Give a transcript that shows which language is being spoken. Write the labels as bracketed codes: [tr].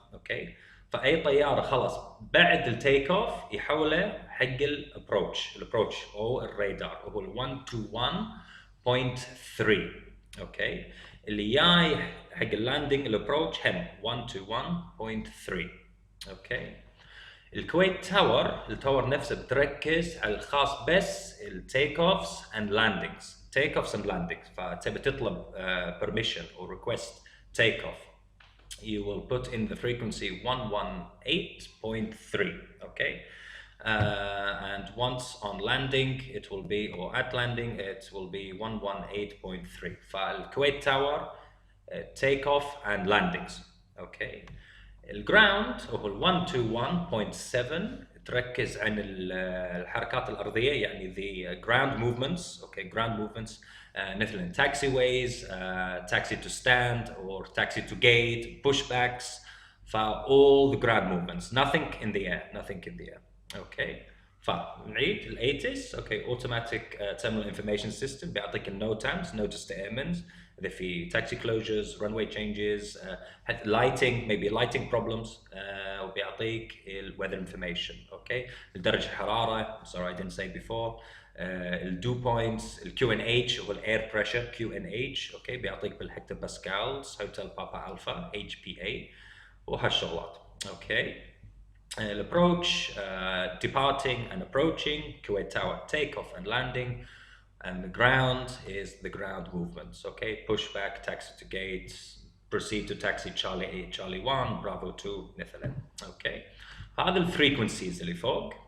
[ar] اوكي، فاي طياره خلاص بعد التيك اوف يحوله حق الابروتش او الرادار، وهو ال 121.3. اوكي، اللي جاي حق اللاندنج الابروتش هم 121.3. اوكي، الكويت تاور، التاور نفسه بتركز على الخاص بس التيك اوفز اند لاندنجز، تيك اوفز اند لاندنجز. [en] فتبي تطلب permission or request take off, you will put in the frequency 118.3. okay, and once on landing it will be, or at landing it will be 118.3. فالكويت tower take off and landings. [ar] okay, الجراوند هو ال 121.7، تركز عن الحركات الارضيه، يعني the ground movements. [en] Okay, ground movements مثلا taxi ways, taxi to stand or taxi to gate, pushbacks. all the ground movements, nothing in the air. [ar] اوكي، فنعيد الايتس. [en] Okay, automatic terminal information system, بيعطيك النو تايمز، نوتس تو ايرمنز، اذا في تاكسي كلوجرز، رنوي تشينجز، حتى لايتنج، ميبي لايتنج بروبلمز، وبيعطيك الويذر انفورميشن. اوكي، درجه الحراره، sorry I didn't say before، الدو بوينتس، الكيو ان اتش هو الاير pressure, Q N H. Okay, بيعطيك بالهكتور pascals, hotel papa alpha, H P A, وهالشغلات. اوكي، الapproach, departing and approaching, Kuwait Tower takeoff and landing, and the ground is the ground movements. Okay, pushback, taxi to gate, proceed to taxi Charlie 8, Charlie 1, Bravo 2 مثلا. Okay, هذا الفريكونسيز اللي فوق.